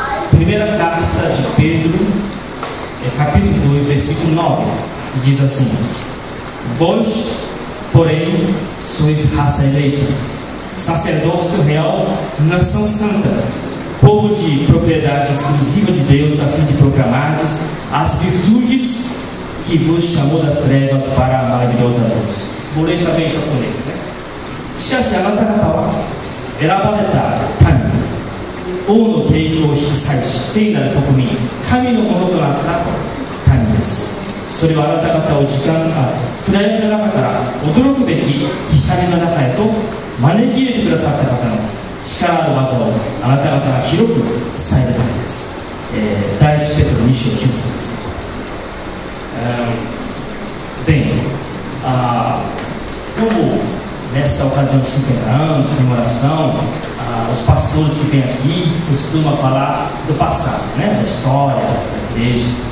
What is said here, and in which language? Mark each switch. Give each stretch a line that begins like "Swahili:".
Portuguese: Primeira carta de Pedro, capítulo 2, versículo 9, que diz assim: Vós, porém, sois raça eleita, sacerdócio real, nação santa, povo de propriedade exclusiva de Deus, a fim de proclamardes as virtudes que vos chamou das trevas para a maravilhosa luz. Vou ler também em japonês, né?
Japanese: しかしあなた方は選ばれた民、王の傾向を引き裂いし聖なる国民、神のものとなった民です。それはあなた方を暗闇の中から驚くべき光の中へと招き入れてくださった方の力ある技をあなた方が広く伝えるためです。第一ペテロ2章9節です。
Portuguese: Bem, como nessa ocasião de 50 anos, de comemoração, os pastores que vêm aqui costumam falar do passado, né? Da história, da igreja.